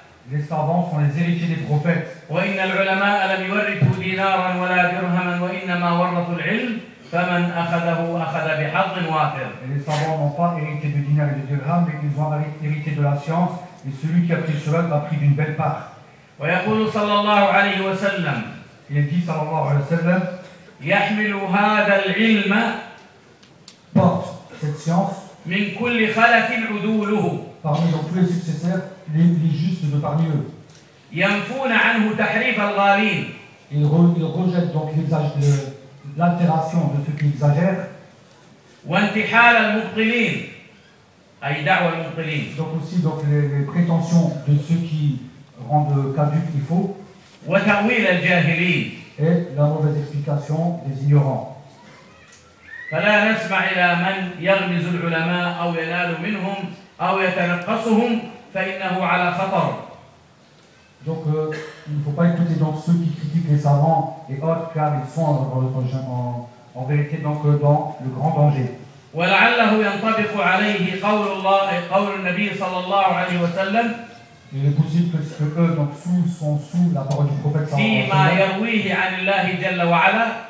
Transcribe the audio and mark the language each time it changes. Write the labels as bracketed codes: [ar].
[fr] Les savants sont les héritiers des prophètes. Et les savants n'ont pas hérité de dinar et de dirham, mais ils ont hérité de la science, et celui qui a pris cela l'a pris d'une belle part. Il dit [ar] sallallahu alayhi wa sallam, يحمل هذا العلم [fr] pas science. [ar] من كل خلف عدو له. [fr] Parmi donc tous les successeurs, les justes de parmi eux. [ar] ينفون عنه تحريف الغالين. [fr] Ils rejettent donc l'altération de ceux qui exagèrent. [ar] وانتحال المبطلين. أي دعوة المبطلين. [fr] Donc aussi donc les prétentions de ceux qui rendent caduques les faux. [ar] وتأويل الجاهلين. [fr] Et la mauvaise explication des ignorants. [ar] فلا نسمع إلى من يغمز العلماء أو ينال منهم أو يتنقصهم فإنه على خطر. [fr] Donc il ne faut pas écouter donc ceux qui critiquent les savants et autres car ils sont en vérité donc dans le grand danger. [ar] ولعله ينطبق عليه قول الله قول النبي صلى الله عليه وسلم. [fr] Il est possible que ce que donc sous la parole du prophète [ar] صلى الله عليه وسلم. عن الله جل وعلا.